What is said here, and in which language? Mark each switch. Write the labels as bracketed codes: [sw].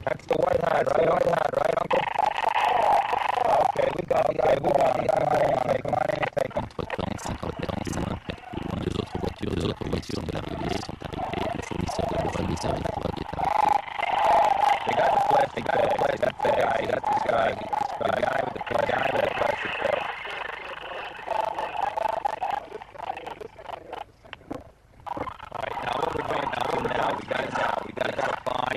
[en] That's the white hat, right, Uncle? Okay, we got it. Come on in, take him. [fr] Entre-temps, 50 mètres plus loin, deux autres voitures de l'arrivée sont arrivées. Le fournisseur de drogue est arrivé. [en] They got the plastic bag. That's the guy. That's this guy. The guy with the plastic bag. All right, now what we're going to do now, we got a fine.